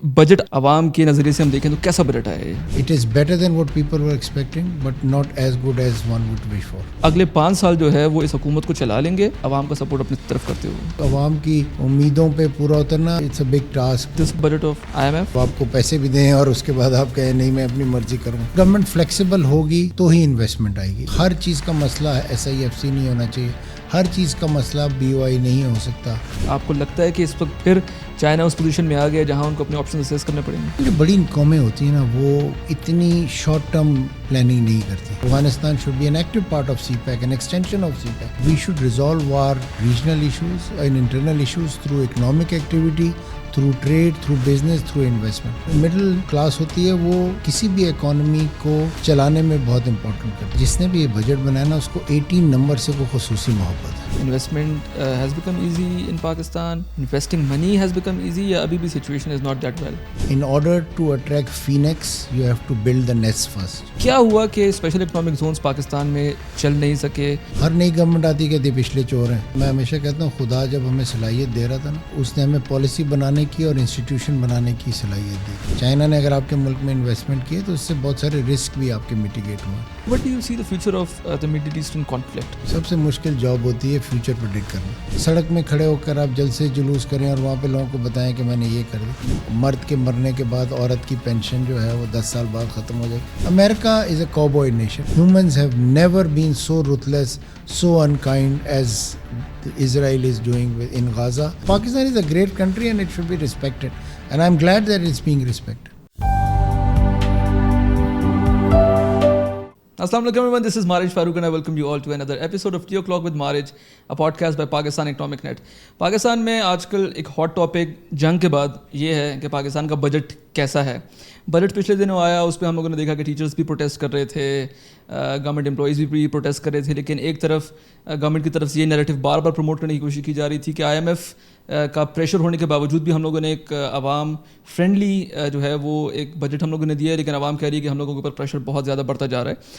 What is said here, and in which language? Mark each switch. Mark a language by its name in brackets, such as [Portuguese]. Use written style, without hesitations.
[Urdu] Budget عوام کے نظریے سے ہم دیکھیں تو کیسا بجٹ ہے؟ [English] It is better than what people were expecting, but not as good as one would wish for. [Urdu] اگلے 5 سال جو ہے وہ اس حکومت کو چلا لیں گے عوام کا سپورٹ اپنی طرف کرتے ہوئے. عوام کی امیدوں پہ پورا اترنا [English] It's a big task. This budget of IMF [Urdu] آپ کو پیسے بھی دیں اور اس کے بعد آپ کہیں نہیں میں اپنی مرضی کروں. گورنمنٹ فلیکسیبل ہوگی تو ہی انویسٹمنٹ آئے گی. ہر چیز کا مسئلہ SIFC نہیں ہونا چاہیے, ہر چیز کا مسئلہ BOI نہیں ہو سکتا. آپ کو لگتا ہے کہ اس وقت پھر چائنا اس پوزیشن میں آ گیا جہاں ان کو اپنے آپشن اسیس کرنے پڑیں گے؟ جو بڑی قومیں ہوتی ہیں نا وہ اتنی شارٹ ٹرم پلاننگ نہیں کرتی. [English] Afghanistan should be an active part of CPEC, an extension of CPEC. We should resolve our regional issues and internal issues through economic activity, through trade, through business, through investment. [Urdu] Middle class ہوتی ہے وہ کسی بھی economy کو چلانے میں بہت important کرتی ہے. جس نے بھی یہ بجٹ بنایا نا اس کو 18 نمبر سے وہ خصوصی محبت ہے. [English] Investment has become easy in Pakistan. Investing money has become easy [Urdu] یا ابھی بھی [English] situation is not that well. In order to attract phoenix, you have to build the nest first. [Urdu] کیا ہوا کہ اسپیشل اکنامک زونز پاکستان میں چل نہیں سکے؟ ہر نئی گورنمنٹ آتی کہتی پچھلے چور ہیں. میں ہمیشہ کہتا ہوں خدا جب ہمیں صلاحیت دے رہا تھا نا اس نے ہمیں پالیسی بنانے کی اور انسٹیٹیوشن بنانے کی صلاحیت دی. چائنا نے اگر آپ کے ملک میں انویسٹمنٹ کی تو اس سے بہت سارے رسک بھی آپ کے میٹیگیٹ ہوئے. [English] What do you see the future of the Middle Eastern conflict? [Urdu] سب سے مشکل جاب ہوتی ہے فیوچر پریڈکٹ کرنا. سڑک میں کھڑے ہو کر آپ جلد سے جلوس کریں اور وہاں پہ لوگوں کو بتائیں کہ میں نے یہ کر دی. مرد کے مرنے کے بعد عورت کی پینشن جو ہے وہ 10 سال بعد ختم ہو جائے. [English] America is a cowboy nation. Humans have never been so ruthless, so unkind as Israel is doing in Gaza. Pakistan is a great country and it should be respected. And I'm glad that it's being respected. Assalamu alaikum everyone, this is Marij Farooq and I welcome you all to another episode of Tea O'Clock with Marij, a podcast by Pakistan Economic Net. [Urdu] Pakistan میں آج کل ایک hot topic جنگ کے بعد یہ ہے کہ پاکستان کا بجٹ کیسا ہے. بجٹ پچھلے دنوں آیا, اس پہ ہم لوگوں نے دیکھا کہ ٹیچرز بھی پروٹیسٹ کر رہے تھے, گورنمنٹ امپلائیز بھی پروٹیسٹ کر رہے تھے, لیکن ایک طرف گورنمنٹ کی طرف سے یہ نیریٹو بار بار پروموٹ کرنے کی کوشش کی جا رہی تھی کہ IMF کا پریشر ہونے کے باوجود بھی ہم لوگوں نے ایک عوام فرینڈلی جو ہے وہ ایک بجٹ ہم لوگوں نے دیا ہے, لیکن عوام کہہ رہی ہے کہ ہم لوگوں کے اوپر پریشر بہت زیادہ بڑھتا جا رہا ہے.